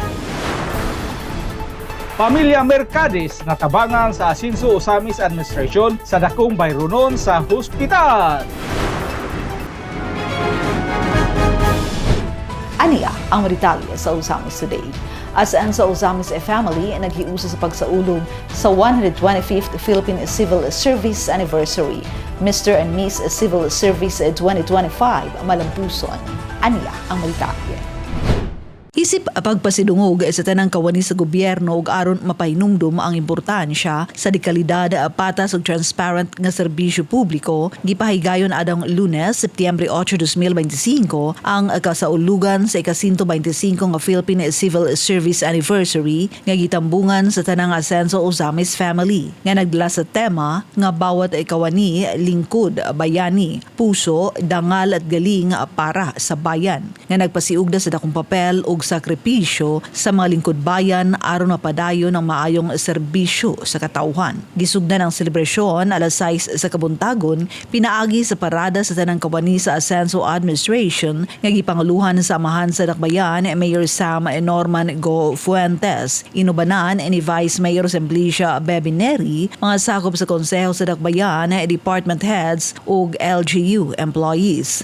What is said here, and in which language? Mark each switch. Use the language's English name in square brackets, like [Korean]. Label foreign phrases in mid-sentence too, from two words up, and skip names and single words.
[Cebuano] Pamilya Mercades natabangan sa Asinso Ozamis Administration sa dakong bayronon sa hospital. Aniya ang detalye sa Ozamis Today. Asan sa Ozamis family naghiusa sa pagsaulog sa 125th Philippine Civil Service Anniversary. Mr. and Miss Civil Service 2025 malampuson. Aniya ang detalye. Isip pagpasidungog sa tanang kawani sa gobyerno ug aron mapahinumdum ang importansya sa dekalidad, patas ug transparent nga serbisyo publiko, gipahigayon adang Lunes, Setyembre 8, 2025 ang kasaulugan sa ika-125 nga Philippine Civil Service Anniversary nga gitambungan sa tanang Asenso Ozamis family nga nagdala sa tema nga [Filipino] bawat kawani lingkod bayani, puso, dangal at galing para sa bayan [Cebuano] nga nagpasiugda sa dakong papel ug sakripisyo sa mga lingkod bayan aron mapadayon ng maayong serbisyo sa katauhan. Gisugdan ang selebrasyon alas 6 sa kabuntagon, pinaagi sa parada sa tanang kawani sa Asenso Administration nga gipanguluhan sa amahan sa Dakbayan Mayor Sam Norman Go Fuentes, inubanan ni Vice Mayor Simplicia Bebineri, mga sakop sa konseho sa Dakbayan, [English] department heads [Cebuano] ug [English] LGU employees.